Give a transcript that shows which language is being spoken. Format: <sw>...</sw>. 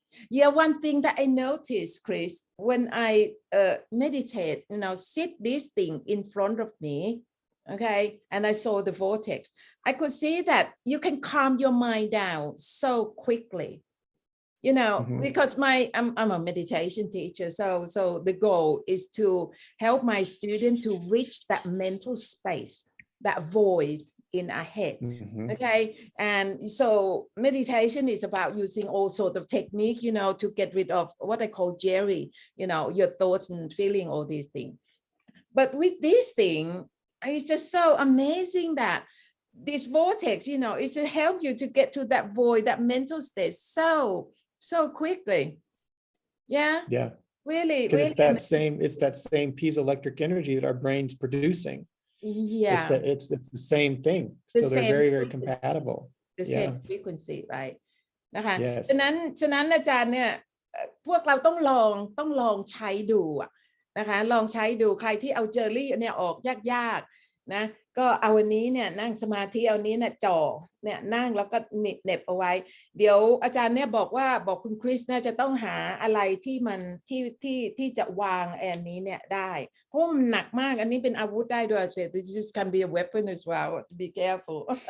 <en>Yeah, one thing that I noticed, Chris, when I meditate, sit this thing in front of me, okay, and I saw the vortex, I could see that you can calm your mind down so quickly, because I'm a meditation teacher, so the goal is to help my student to reach that mental space, that void in our head. Okay, and so meditation is about using all sorts of technique, to get rid of what I call jerry, your thoughts and feeling all these things. But with this thing, it's just so amazing that this vortex, it's to help you to get to that void, that mental state so quickly. Yeah. Really, because it's that same piezoelectric energy that our brain's producing. Yeah, it's the same thing, so they're very, very compatible. The same frequency, right?</en> <th>นะคะ</th> <en>Yes.</en> <th>ฉะนั้นอาจารย์เนี่ยพวกเราต้องลองใช้ดูนะคะลองใช้ดูใครที่เอาเจอรี่เนี่ยออกยากๆนะก็เอาวันนี้เนี่ยนั่งสมาธิเอานี้เนี่ยจ่อเนี่ยนั่งแล้วก็เหน็บเอาไว้เดี๋ยวอาจารย์เนี่ยบอกคุณคริสน่าจะต้องหาอะไรที่มันที่จะวางอันนี้เนี่ยได้เพราะมันหนักมากอันนี้เป็นอาวุธได้ด้วย</th> <en>this can be a weapon as well, be careful</en>